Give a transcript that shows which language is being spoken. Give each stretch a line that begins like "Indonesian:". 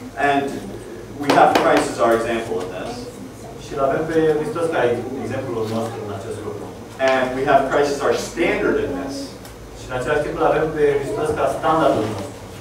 English: And we have Christ as our example in this.
Romanian: Și l-avem pe Hristos ca exemplul nostru în acest lucru.
English: And we have Christ as our standard in this.
Romanian: Și în același timp l-avem pe Hristos ca standardul nostru.